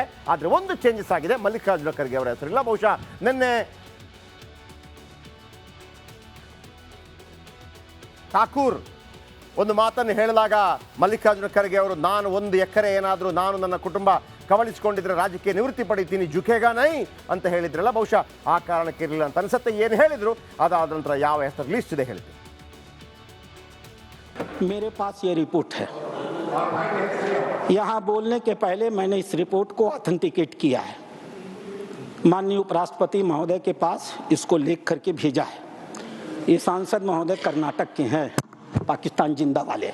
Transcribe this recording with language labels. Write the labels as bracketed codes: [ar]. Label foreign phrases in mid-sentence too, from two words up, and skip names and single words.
[kn] ಆದರೆ ಒಂದು ಚೇಂಜಸ್ ಆಗಿದೆ, ಮಲ್ಲಿಕಾರ್ಜುನ ಖರ್ಗೆ ಅವರ ಹೆಸರಿಲ್ಲ. ಬಹುಶಃ ನಿನ್ನೆ ಠಾಕೂರ್ ಒಂದು ಮಾತನ್ನು ಹೇಳಿದಾಗ ಮಲ್ಲಿಕಾರ್ಜುನ ಖರ್ಗೆ ಅವರು, ನಾನು 1 ಎಕರೆ ಏನಾದರೂ ನಾನು ನನ್ನ ಕುಟುಂಬ ಕವಲಿಸಿಕೊಂಡಿದ್ರೆ ರಾಜಕೀಯ ನಿವೃತ್ತಿ ಪಡಿತೀನಿ, [hi] झुकेगा नहीं [kn] ಅಂತ ಹೇಳಿದ್ರಲ್ಲ, ಬಹುಶಃ ಆ ಕಾರಣಕ್ಕೆ ಇರಲಿಲ್ಲ ಅಂತ ಅನಿಸುತ್ತೆ. ಏನು ಹೇಳಿದ್ರು ಅದಾದ ನಂತರ ಯಾವ ಹೆಸರು ಲಿಸ್ಟ್ ಇದೆ ಹೇಳ್ತೀನಿ. [hi] मेरे पास ये रिपोर्ट है. यहाँ बोलने के पहले मैंने इस रिपोर्ट को ऑथेंटिकेट किया है. माननीय उपराष्ट्रपति महोदय के पास इसको लिख करके भेजा है। ये सांसद महोदय कर्नाटक के हैं, पाकिस्तान जिंदा वाले।